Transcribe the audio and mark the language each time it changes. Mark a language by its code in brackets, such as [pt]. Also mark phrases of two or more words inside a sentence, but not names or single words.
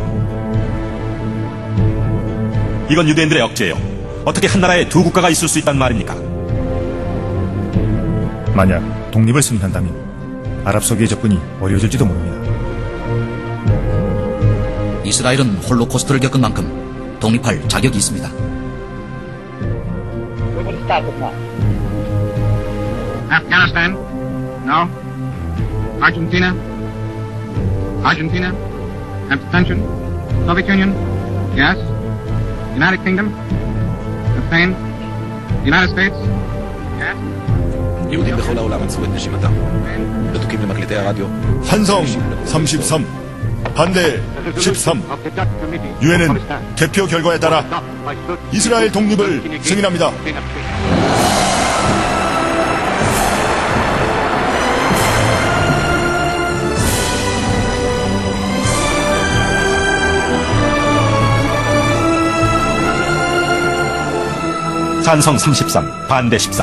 [ko] 이건 유대인들의 억제예요. 어떻게 한 나라에 2 국가가 있을 수 있단 말입니까? 만약 독립을 승인한다면 아랍 세계의 접근이 어려워질지도 모릅니다. 이스라엘은 홀로코스트를 겪은 만큼 독립할 자격이 있습니다. [en] Afghanistan? No. Argentina? Argentina? Abstention? Soviet Union? Yes. United Kingdom? Abstain? United States? Yes. [he] יהודים בכל העולם עצרו את נשימתם. בדוקים למקלטי הרדיו. [ko] 찬성 33, 반대 13. 유엔은 개표 결과에 따라 이스라엘 독립을 승인합니다. 찬성 33, 반대 13.